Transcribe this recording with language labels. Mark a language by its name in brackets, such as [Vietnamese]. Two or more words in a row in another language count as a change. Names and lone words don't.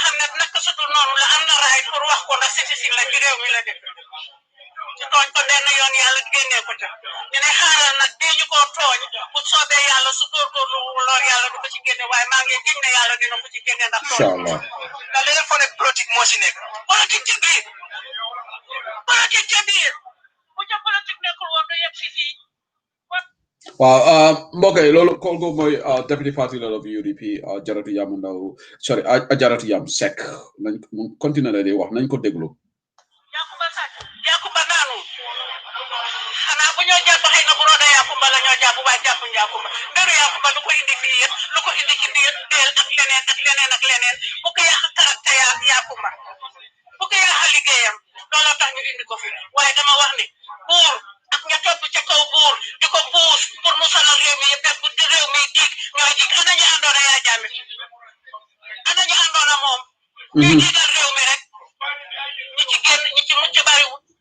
[Wolof] xam ne naka sutul noonu la am na raay pour wax ko ndax citizen la ci réew mi la def tooñ ko benn yoon yàlla génnee ko ca ñu ne xaaral nag bii ñu ko tooñ bu soobee yàlla su góorgóorlu lool yàlla du ko ci génne waaye maa ngi gis ne yàlla dina ko ci génne ndax tooñ da leen fo ne politique moo si nekk politique ci biir bu ca politique nekkul woon du yegg si fii waaw mbokk yi loolu kooku mooy [English] deputy party leader of UDP [Wolof] Jaratu Yamu Ndaw sorry Jaratu Yam Seck nañ continuer di wax nañ ko déglu Yakumba naanu xanaa bu ñoo jàpp xëy na bu roda Yakumba la ñoo jàpp waaye jàppuñ Yakumba mbiru Yakumba lu ko indi fii yëpp lu ko indi ci biir deel ak leneen bu ko yàq caractère Yakumba bu ko yàq liggéeyam looloo tax ñu indi ko fi waaye dama wax ni buur ak ña topp ca kaw buur di ko puus pour mu sonal réew mi yëpp bu di réew mi tiit ñooy tiit ana ñu àndoon a yaa jàmme ana ñu àndoon a moom ñuy tiital réew mi rek ñi ci génn ñi ci mucc bariwul